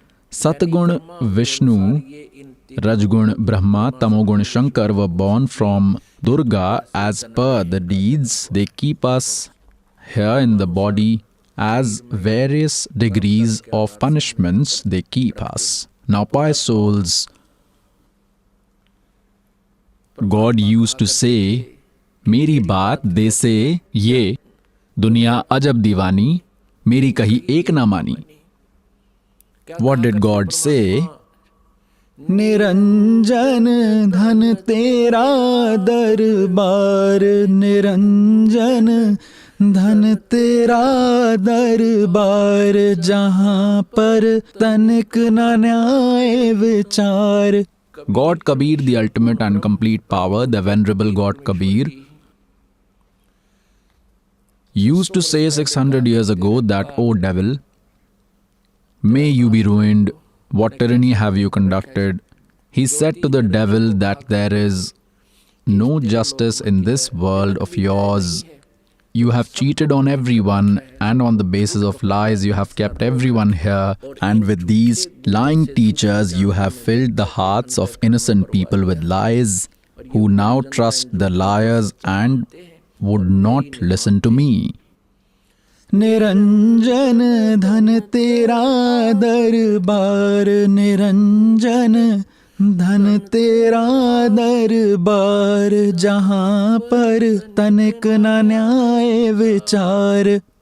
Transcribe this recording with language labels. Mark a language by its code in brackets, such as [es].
[en] Satgun Vishnu, Rajgun Brahma, Tamogun Shankar were born from Durga as per the deeds. They keep us here in the body as various degrees of punishments they keep us. Now, pious souls, God used to say, [hi] मेरी बात दे से ये दुनिया अजब दीवानी, मेरी कही एक ना मानी. [en] What did God say? [hi] Niranjan धन तेरा दरबार, निरंजन धन तेरा दरबार, जहां पर तनिक न न्याय विचार. [en] God Kabir, the ultimate and complete power, the venerable God Kabir, used to say 600 years ago that, O devil, may you be ruined, what tyranny have you conducted? He said to the devil that there is no justice in this world of yours. You have cheated on everyone, and on the basis of lies you have kept everyone here, and with these lying teachers you have filled the hearts of innocent people with lies, who now trust the liars and would not listen to me. [hi] Niranjan धन तेरा दरबार, निरंजन धन तेरा दरबार, जहां पर तनिक न न्याय विचार.